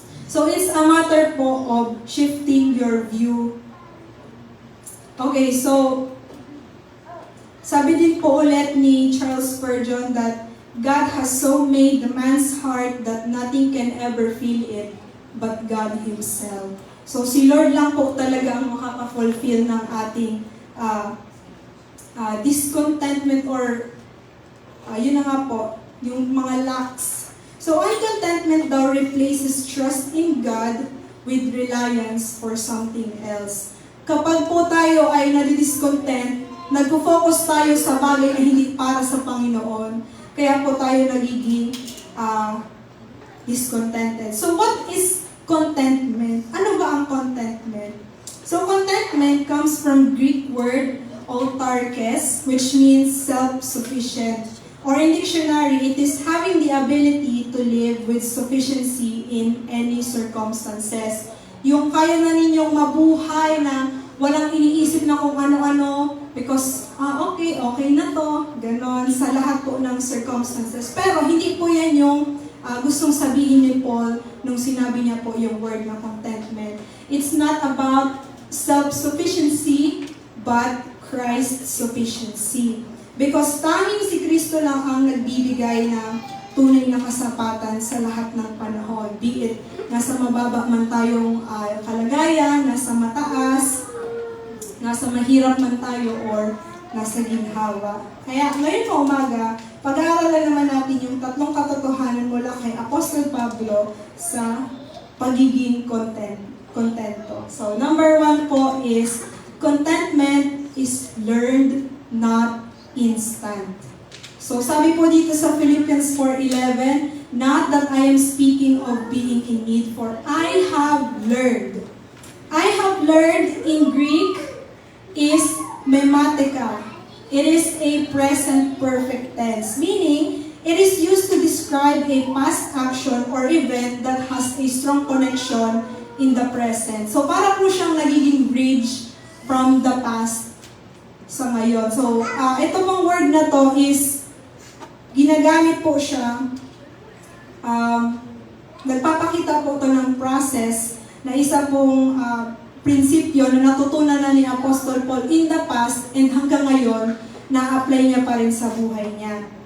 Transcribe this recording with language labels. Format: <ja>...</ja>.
<en>So, it's a matter po of shifting your view. Okay, so,</en> <tl>Sabi din po ulit ni</tl> <en>Charles Spurgeon that God has so made the man's heart that nothing can ever fill it but God Himself.</en> <tl>So si Lord lang po talaga ang makaka-fulfill ng ating discontentment or yun na nga po, yung mga lacks.</tl> <en>So uncontentment daw replaces trust in God with reliance for something else.</en> <tl>Kapag po tayo ay nadidiscontent, nagpo-focus tayo sa bagay na hindi para sa Panginoon, kaya po tayo nagiging discontented.</tl> <en>So what is contentment?</en> <tl>Ano ba ang contentment?</tl> <en>So contentment comes from Greek word autarkes, which means self-sufficient. Or in dictionary, it is having the ability to live with sufficiency in any circumstances.</en> <tl>Yung kaya na ninyong mabuhay na walang iniisip na kung ano-ano because, okay na to, ganon, sa lahat po ng circumstances. Pero hindi po yan yung gustong sabihin ni Paul nung sinabi niya po yung word na contentment.</tl> <en>It's not about self-sufficiency, but Christ's sufficiency.</en> <tl>Because tanging si Kristo lang ang nagbibigay ng tunay na kasapatan sa lahat ng panahon. Be it nasa mababa man tayong kalagayan, nasa mataas, nasa mahirap man tayo, or nasa ginhawa. Kaya ngayon po umaga, pag-aaralan naman natin yung tatlong katotohanan mula kay Apostol Pablo sa pagiging kontento.</tl> <en>So number 1 po is, contentment is learned, not instant. So</en> <tl>sabi po dito sa</tl> <en>Philippians 4:11, not that I am speaking of being in need, for I have learned. I have learned in Greek is mematika. It is a present perfect tense, meaning it is used to describe a past action or event that has a strong connection in the present.</en> <tl>So para po siyang nagiging bridge from the past sa ngayon. So, ito pong word na to is, ginagamit po siya, nagpapakita po ito ng process na isa pong prinsipyo na natutunan na ni Apostol Paul</tl> <en>in the past</en> <tl>and hanggang ngayon, na-apply niya pa rin sa buhay niya.</tl>